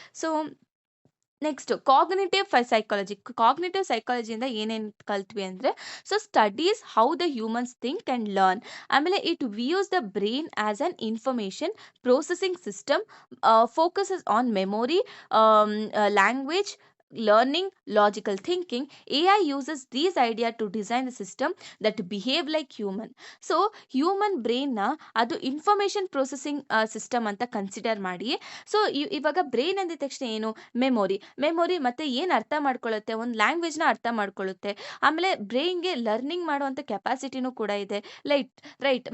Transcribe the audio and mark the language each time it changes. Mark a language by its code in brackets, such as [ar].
[en] so next cognitive ಸೈಕಾಲಜಿಯಿಂದ [kn] ಏನೇನು ಕಲ್ತ್ವಿ ಅಂದರೆ [en] So studies how the humans think and learn. ಆಮೇಲೆ it views the brain as an information processing system, focuses on memory, language, learning, logical thinking. AI uses these ideas to design the system that behave like human. [kn] So human ಬ್ರೈನ್ನ ಅದು information processing system ಅಂತ consider ಮಾಡಿ. So ಇವಾಗ brain ಅಂದಿದ ತಕ್ಷಣ ಏನು, memory ಮತ್ತೆ ಏನು ಅರ್ಥ ಮಾಡ್ಕೊಳ್ಳುತ್ತೆ, ಒಂದು ಲ್ಯಾಂಗ್ವೇಜ್ನ ಅರ್ಥ ಮಾಡ್ಕೊಳ್ಳುತ್ತೆ. ಆಮೇಲೆ ಬ್ರೈನ್ಗೆ ಲರ್ನಿಂಗ್ ಮಾಡುವಂಥ ಕೆಪಾಸಿಟಿನೂ ಕೂಡ ಇದೆ, ರೈಟ್?